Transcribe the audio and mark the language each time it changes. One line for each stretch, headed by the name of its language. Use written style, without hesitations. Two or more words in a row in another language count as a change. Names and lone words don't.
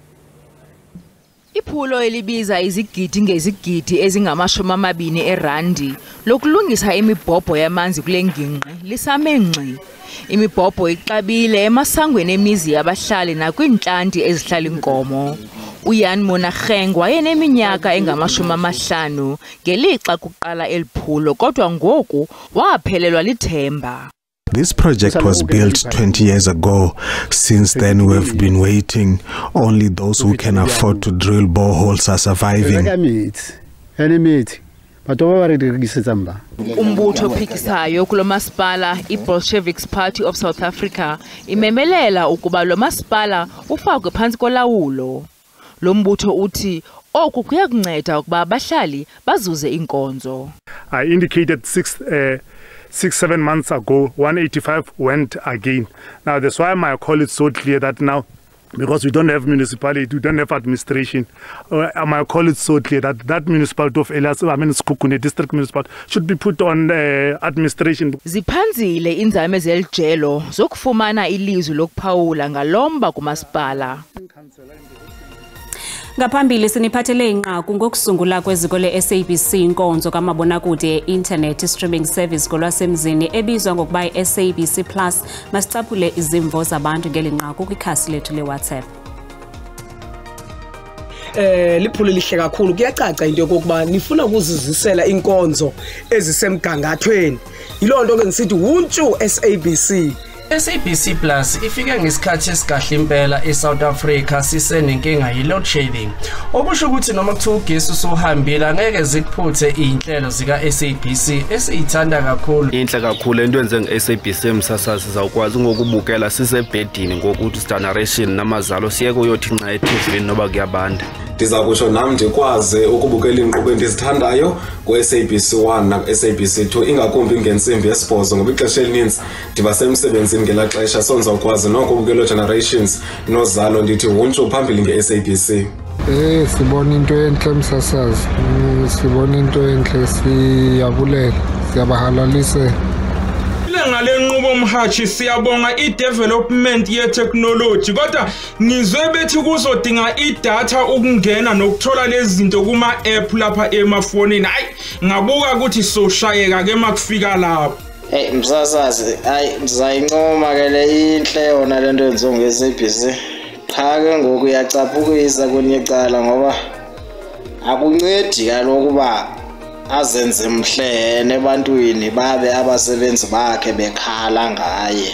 Xhosa: Iphulo elibiza izigidi ngezigidi ezingama-20 erandi lokulungisa imibhobho yamanzi kule ngingqi lisame ngxi. Imibhobho ixabile emasangweni emizi yabahlali nakwintlanti ezihlala inkomo. Uyan Monageng wayeneminyaka engama-50 ngelixa kuqala eliphulo kodwa ngoku waphelelwa lithemba.
English: This project was built 20 years ago. Since then, we've been waiting. Only those who can afford to drill boreholes are surviving.
Xhosa: Umbutho ophikisayo kulo masipala i-Bolsheviks Party of South Africa imemelela ukuba lo masipala ufakwe phantsi kolawulo. Lo mbutho uthi oku kuya kunceda ukuba abahlali bazuze inkonzo.
English: I indicated 6-7 months ago, 185 went again. Now that's why my call is so clear that now, because we don't have municipality, we don't have administration, my call is so clear that that municipality of Elias, Sekhukhune district municipality should be put on administration.
Xhosa: Ziphanzile inzame zelijelo zokufumana ilizwi lokuphawula ngalomba kumasipala. Ngaphambili siniphathele inqaku ngokusungula kweziko le-SABC inkonzo kamabonakude ye-
English: internet streaming service
Xhosa: kolwasemzini ebizwa ngokuba i-SABC-plus. Masicaphule izimvo zabantu ngeli nqaku kwikhasi lethu le-WhatsApp. Liphulo lihle kakhulu. Kuyacaca into yokuba nifuna ukuzizisela inkonzo ezisemgangathweni. Yiloo nto ke ngisithi wuntshu SABC.
Zulu: SABC-plus ifike ngesikhathi esikahle impela eSouth Africa sisenenkinga ye-
English: load shedding.
Zulu: Okusho ukuthi noma kuthiwa ugesi usuhambile angeke zikuphuthe iy'nhlelo zika-SABC esiyithanda kakhulu.
Xhosa: Inhle kakhulu into enze nge-SABC emsasazi sizawukwazi ngokubukela sisebhedini ngokuthi generation namazalo siye kuyothi nxa eTV noba kuyabanda. Ndiza kusho nami ndikwazi ukubukela inkqubo endizithandayo ku-SABC1 naku-SABC2 ingakumbi ngentsimbi yesibhozo ngoba ixesha elininzi ndiba semsebenzini ngelaa xesha so ndizawukwazi noko ukubukela generations nozalo ndithi wuntshu phambili nge-SABC. Sibona into enhle msasazi, sibona into enhle, siyabulela, siyabahalalisela.
Zulu: Ngale nqubo mhathi siyabonga i-development ye-technology kodwa ngizwe bethi kuzodinga idatha ukungena nokuthola lezi zinto kuma-app lapha emafonini. Hayi ngabuka ukuthi soshayeka ke makufika lapho.
Xhosa: Msasazi, ndizayincoma ke le inhle yona lento yenziwa nge-SABC. Cha ke ngoku uyacaphukisa kwenye icala ngoba akuncedi kaloku uba azenze mhlene ebantwini babe abasebenzi bakhe bekhala ngaye.